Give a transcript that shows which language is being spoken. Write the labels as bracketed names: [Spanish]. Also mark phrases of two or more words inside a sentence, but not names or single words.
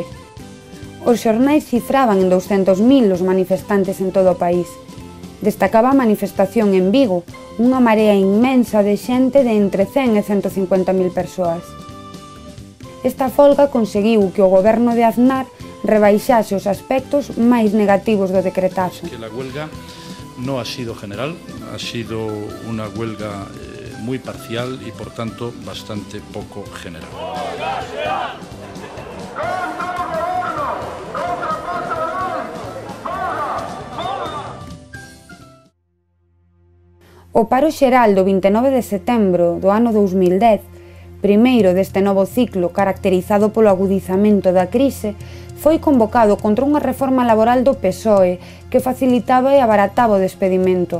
[Galician] Os xornais cifraban en 200.000 os manifestantes en todo o país. Destacaba a manifestación en Vigo, unha marea inmensa de xente de entre 100 e 150.000 persoas. Esta folga conseguiu que o goberno de Aznar rebaixase os aspectos máis negativos do decretazo. [Spanish] Que la huelga no ha sido general, ha sido una huelga muy parcial y por tanto bastante poco general. [Galician] O paro xeral do 29 de setembro do ano 2010, primeiro deste novo ciclo caracterizado polo agudizamento da crise, foi convocado contra unha reforma laboral do PSOE que facilitaba e abarataba o despedimento.